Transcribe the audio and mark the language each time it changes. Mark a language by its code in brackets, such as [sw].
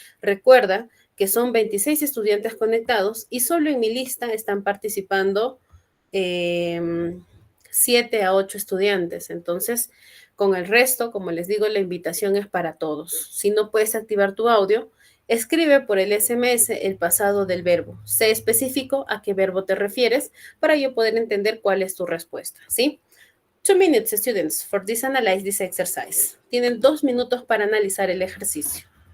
[es] Recuerda que son 26 estudiantes conectados y solo en mi lista están participando 7 a 8 estudiantes. Entonces, con el resto, como les digo, la invitación es para todos. Si no puedes activar tu audio, escribe por el SMS el pasado del verbo. Sé específico a qué verbo te refieres para yo poder entender cuál es tu respuesta, ¿sí? [en] 2 minutes, students, for this analyze this exercise. [es] Tienen 2 minutos para analizar el ejercicio.